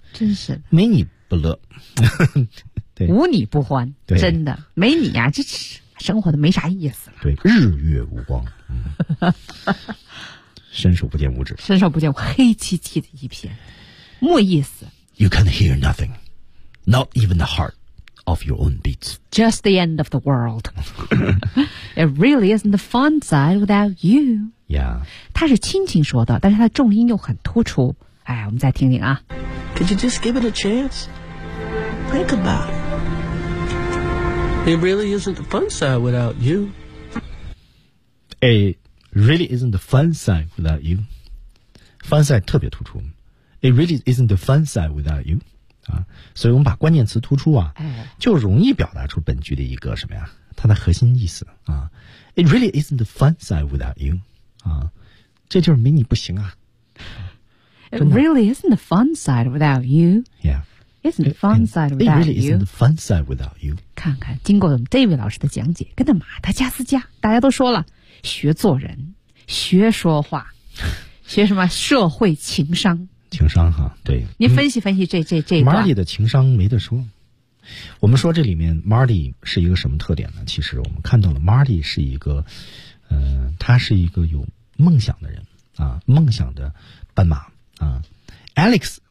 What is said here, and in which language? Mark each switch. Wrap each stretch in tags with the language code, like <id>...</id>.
<zh>真是没你不乐。无你不欢，真的没你呀、啊，这生活的没啥意思了。对，日月无光，伸手不见五指，伸手不见黑漆漆的一片，没意思。</zh> <en>You can hear nothing, not even the heart of your own beats. Just the end of the world. It really isn't the fun side without you. Yeah，</en> <zh>他是轻轻说的，但是他重音又很突出。哎，我们再听听啊。</zh> <en>Could you just give it a chance? Think about it. It really isn't the fun side without you. It really isn't the fun side without you. Fun side</en> <zh>特别突出。</zh> <en>It really isn't the fun side without you.</en> <zh>啊，所以我们把关键词突出啊，就容易表达出本句的一个什么呀？它的核心意思啊。</zh> <en>It really isn't the fun side without you.</en> <zh>啊，这就是没你不行啊。</zh> <en>It really isn't the fun side without you. Yeah. Isn't fun side without you? It really isn't fun side without you.</en> <zh>看看，经过我们 David 老师的讲解，跟着马达加斯加，大家都说了，学做人，学说话，学什么社会情商？情商哈，对。您分析分析这段。 Marty 的情商没得说。我们说这里面 Marty 是一个什么特点呢？其实我们看到了 Marty 是一个，他是一个有梦想的人啊，梦想的斑马啊 ，Alex。</zh>